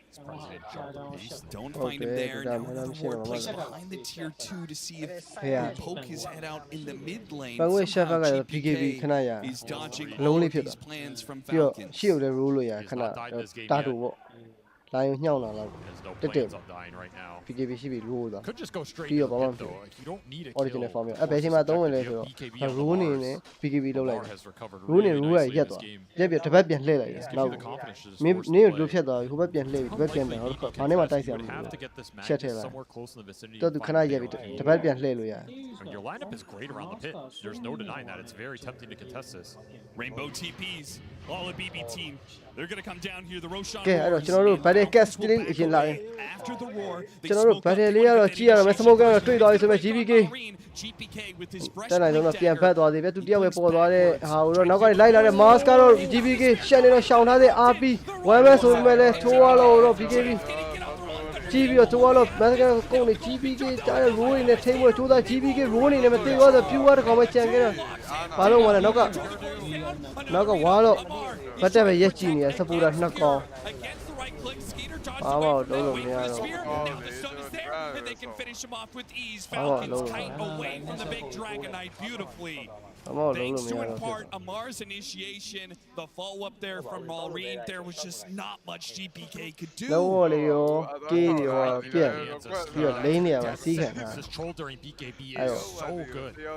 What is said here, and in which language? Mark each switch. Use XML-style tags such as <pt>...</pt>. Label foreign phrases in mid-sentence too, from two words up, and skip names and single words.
<en>Don't find him there. Now another ward placed behind the tier 2 to see if he'll poke his head out in the mid lane. Somehow GPK is dodging all of these plans from Falcons.</en> <my>Lion ညောင်းလာလောက်တက်တက် PKB ရှိပြီလို့သွားပြီးတော့ဘာမှမဖြစ်</my> <en>original form</en> <my>အဲ့ဘယ်ချိန်မှာသုံးဝင်လဲဆိုတော့ rule နေနဲ့ PKB လောက်လိုက် rule နေ rule ရက်သွားရက်ပြီးတစ်ပတ်ပြန်လှည့်လိုက်တယ်နောက်မင်းနေကိုဖြတ်သွားပြီဟိုဘက်ပြန်လှည့်ပြီးဒီဘက်ပြန်တယ်ဟုတ်ဘာနဲ့မှတိုက်စရာမလိုချက်ထဲလိုက်တော့သူခဏရက်ပြီးတစ်ပတ်ပြန်လှည့်လို့ရတယ်</my> <en>Your lineup is great around the pit. There's no denying that. It's very tempting to contest this. Rainbow TPs, all the BB team. They're going to come down here. The Roshan.</en> <my>ကဲအဲ့တော့ကျွန်တော်တို့</my> <en>battle cast</en> <my>လေးအရင်လာရင်ကျွန်တော်တို့ battle လေးကတော့ကြည့်ရတော့မယ် smoke ကတော့တွေ့သွားပြီဆိုမဲ့ GPK တက်နိုင် တော့ပြန်ဖက်သွားသေးပဲသူတယောက်ပဲပေါ်သွားတဲ့ဟာကိုတော့နောက်ကနေလိုက်လာတဲ့ mask ကတော့ GPK ရှက်နေတော့ရှောင်ထားတဲ့ RP 1 man ဆိုပေမဲ့လည်းထိုးရတော့ BKB ကြည့်ပြီးတော့တိုးတော့ mask ကကုန်နေ GPK ကြားတဲ့ roll နဲ့ထိမ့်ဖို့ကြိုးစား GPK roll နေမသိတော့ pure တစ်ကောင်ပဲကြံခဲ့တာဘာလို့မလဲနောက်ကဝါတော့ဘတ်တက်ပဲရက်ကြည့်နေရ supporter နှစ်ကောင်ဘာမှတော့လုံးမရတော့</my> <en>And they can finish him off with ease. Falcons kite away from the big Dragonite beautifully. Thanks to in part Amar's initiation, the follow-up there from Maureen, there was just not much GPK could do. No one This troll during BKB is so good.</en>